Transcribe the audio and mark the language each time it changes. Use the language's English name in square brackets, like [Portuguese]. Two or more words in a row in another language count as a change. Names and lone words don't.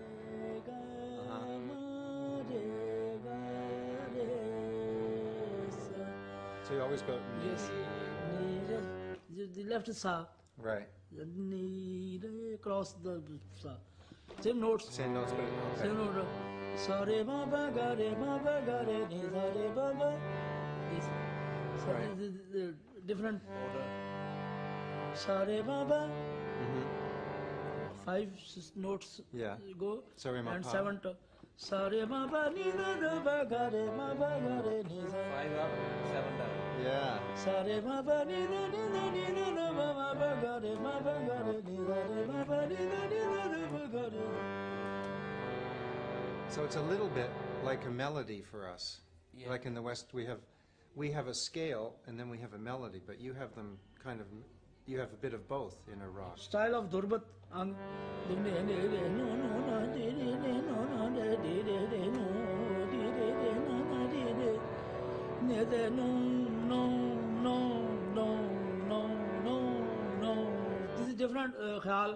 [English] So you always go. Yes. The left sa. Right. Cross the sa. Same notes. Same notes, but okay. Same note. Sa re ma ba ga re ni sa re ba ba. Yes. So Right. the different order. Sa re ma ba. 5 notes Yeah. go Sa re ma and pa. 7 sa re ma pa ni da da ba ga re ma ba ga re ni sa. 5 up, 7 down. Yeah. Sa re ma pa ni da ba ma ba ga re ma ba ga re ni da re ma pa ni da ba ga re. So it's a little bit like a melody for us. Yeah. Like in the West, we have a scale and then we have a melody, but you have them kind of, you have a bit of both in a rock. Style of Durbat and this is different khayal.